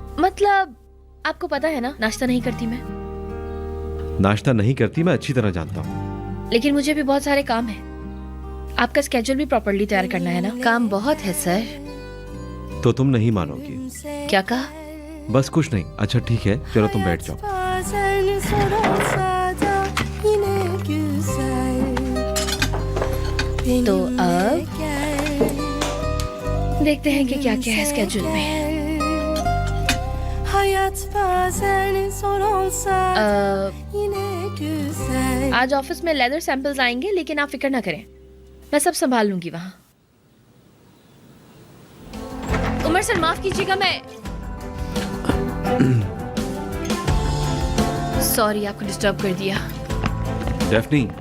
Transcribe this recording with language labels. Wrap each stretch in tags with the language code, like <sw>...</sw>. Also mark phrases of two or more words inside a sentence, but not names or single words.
<hi>मतलब आपको पता है ना, नाश्ता नहीं करती मैं। नाश्ता नहीं करती, मैं अच्छी तरह जानता हूँ। लेकिन मुझे भी बहुत सारे काम है। आपका स्केड्यूल भी प्रॉपर्ली तैयार करना है ना। काम बहुत है सर। तो तुम नहीं मानोगी। क्या कहा? बस कुछ नहीं। अच्छा ठीक है, चलो तुम बैठ जाओ।</hi> <tr>Bazen zor olsa da yine güzel.</tr> <hi>तो</hi> <tr>Benimle</tr> <hi>अब</hi> <tr>gel,</tr> <hi>देखते हैं कि क्या क्या है स्केड्यूल में।</hi> <tr>hayat bazen zor olsa da अ, yine güzel.</tr> <hi>आज ऑफिस में</hi> <en>leather samples</en> <hi>आएंगे, लेकिन आप फिक्र ना करें, मैं सब संभाल लूंगी वहाँ। उमर सर माफ कीजिएगा, मैं सॉरी आपको डिस्टर्ब कर दिया। डेफनी,</hi>